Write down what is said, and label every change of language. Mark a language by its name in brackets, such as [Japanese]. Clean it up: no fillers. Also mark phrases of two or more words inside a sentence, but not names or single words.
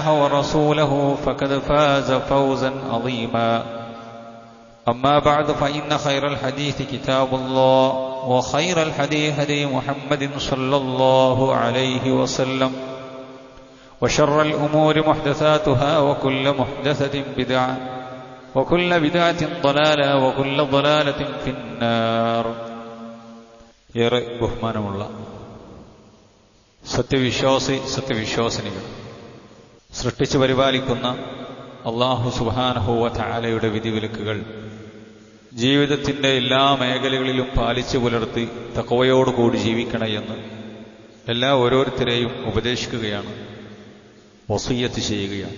[Arabic] ورسوله فقد فاز فوزا عظيما أما بعد فإن خير الحديث كتاب الله وخير الهدي هدي محمد صلى الله عليه وسلم وشر الأمور محدثاتها وكل محدثة بدعة وكل بدعة ضلالة وكل ضلالة في النار [Malayalam] ഏറെ ബഹുമാനമുള്ള സത്യവിശ്വാസിനികൾ സൃഷ്ടിച്ചു പരിപാലിക്കുന്ന [Arabic] الله سبحانه وتعالى [Malayalam] വിധിവിലക്കുകൾ ജീവിതത്തിന്റെ എല്ലാ മേഖലകളിലും പാലിച്ചു പുലർത്തി തഖ്വയോടുകൂടി ജീവിക്കണമെന്ന് എല്ലാ ഓരോരുത്തരെയും ഉപദേശിക്കുകയാണ്, വസിയ്യത്ത് ചെയ്യുകയാണ്.